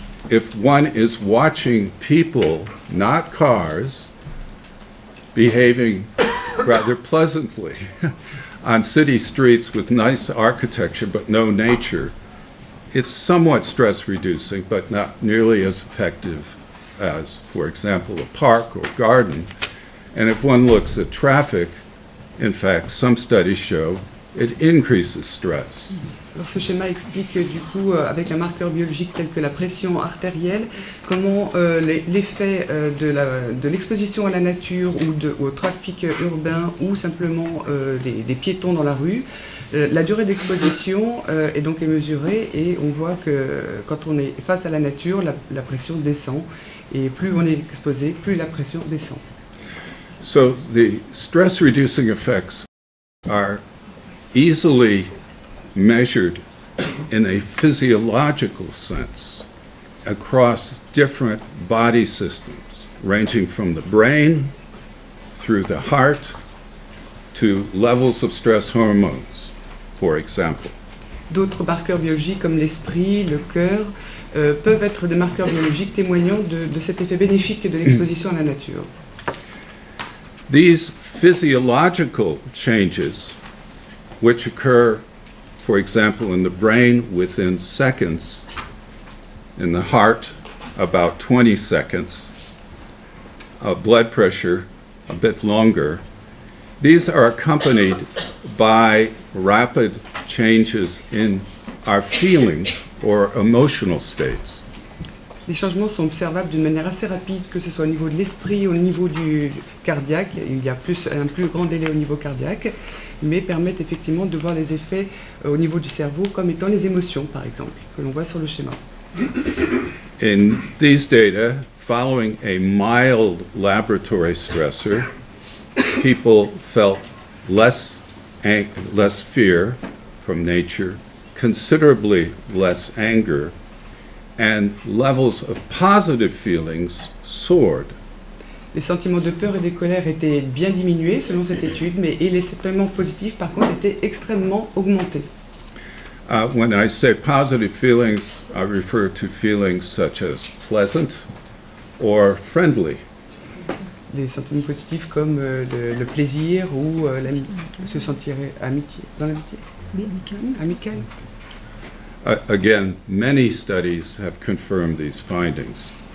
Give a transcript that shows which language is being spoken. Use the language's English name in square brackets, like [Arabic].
[English] If one is watching people, not cars, behaving rather pleasantly on city streets with nice architecture but no nature, it's somewhat stress-reducing, but not nearly as effective as, for example, a park or garden. And if one looks at traffic, in fact, some studies show it increases stress. [French] Alors ce schéma explique du coup, avec un marqueur biologique tel que la pression artérielle, comment l'effet de l'exposition à la nature ou au trafic urbain ou simplement des piétons dans la rue, la durée d'exposition est donc mesurée et on voit que quand on est face à la nature, la pression descend et plus on est exposé, plus la pression descend. [English] So the stress-reducing effects are easily measured in a physiological sense across different body systems, ranging from the brain through the heart to levels of stress hormones, for example. [French] D'autres marqueurs biologiques comme l'esprit, le cœur, peuvent être des marqueurs biologiques témoignant de cet effet bénéfique de l'exposition à la nature. [English] These physiological changes, which occur, for example, in the brain within seconds, in the heart about 20 seconds, blood pressure a bit longer, these are accompanied by rapid changes in our feelings or emotional states. [French] Les changements sont observables d'une manière assez rapide, que ce soit au niveau de l'esprit, au niveau du cardiaque. Il y a un plus grand délai au niveau cardiaque, mais permettent effectivement de voir les effets au niveau du cerveau, comme étant les émotions, par exemple, que l'on voit sur le schéma. [English] In these data, following a mild laboratory stressor, people felt less fear from nature, considerably less anger, and levels of positive feelings soared. [French] Les sentiments de peur et de colère étaient bien diminués selon cette étude, et les sentiments positifs, par contre, étaient extrêmement augmentés. [English] When I say positive feelings, I refer to feelings such as pleasant or friendly. [French] Des sentiments positifs comme le plaisir ou se sentir dans l'amitié. Oui, amical. Amical. [English] Again, many studies have confirmed these findings.